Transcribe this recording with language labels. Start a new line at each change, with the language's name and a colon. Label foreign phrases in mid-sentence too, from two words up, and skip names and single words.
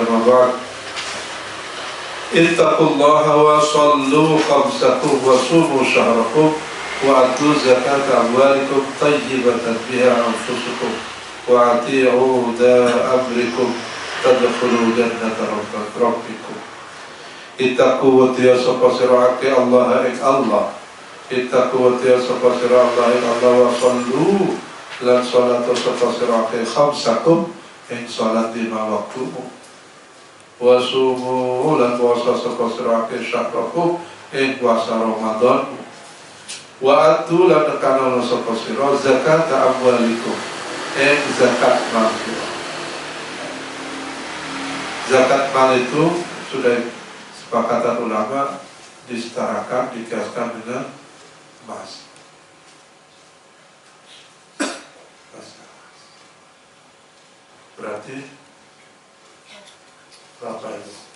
Arabic: ما بعد، اتقوا الله وصلوا خمسكم وصوموا شهركم وأدوا زكاة أموالكم طيبة بها أنفسكم وأطيعوا ذا أمركم تدخلوا جنة ربكم.
Javanese: Ittaqu wa tiya sapa sira ake Allah ing Allah. Ittaqu wa tiya sapa sira Allah ing Allah
Arabic: وصلوا
Javanese: lan salat sapa sira ake khamsakum ing salat lima waktumu.
Arabic: وصوموا
Javanese: lan puasa sapa sira ake syahrakum ing puasa Ramadan.
Arabic: وآتوا
Javanese: lan nekanono sapa sira zakat amwalikum ing zakat mal.
Indonesian: Zakat mal itu sudah sepakatan ulama disetarakan, dikiaskan dengan emas. Berarti berapa itu?